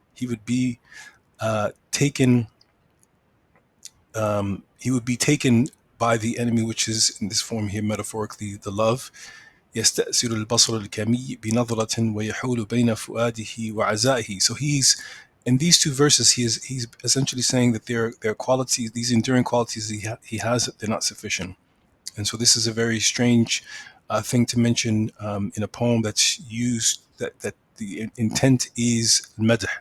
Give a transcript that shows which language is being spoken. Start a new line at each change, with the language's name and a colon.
English: He would be taken. He would be taken by the enemy, which is in this form here metaphorically the love.
Arabic: يستأثر البصر الكمي بنظرة ويحول بين فؤاده وعزائه.
English: So he's in these two verses. He's essentially saying that their qualities, these enduring qualities he has, they're not sufficient. And so this is a very strange thing to mention in a poem that's used, that the intent is madh.